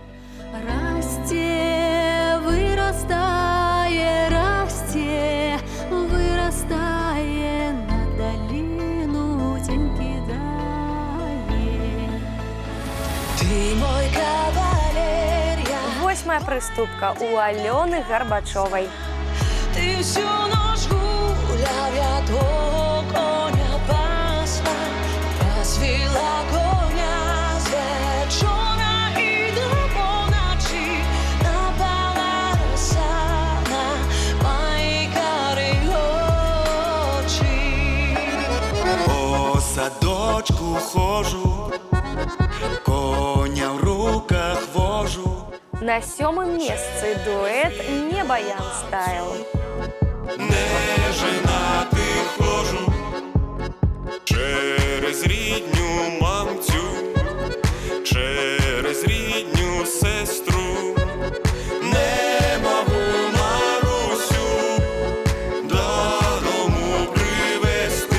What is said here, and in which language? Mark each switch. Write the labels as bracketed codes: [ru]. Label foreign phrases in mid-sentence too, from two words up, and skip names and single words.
[uk] Расте, вырастае, расте, вырастае, на долину тень кидае. Ты мой кавалер, я. [be] 8-я прыступка у Алены Горбачевой. [ru] Ты всю ночь гулял, [uk] я твого коня пасла, пасвила коня з вечора і до поночі, напала роса на мої карі очі. По садочку хожу, коня в руках вожу. [be] На 7-м месцы дуэт «Не Баян Стайл». [uk] Не женатий хожу, через рідню мамцю, через рідню сестру. Не можу Марусю додому привезти.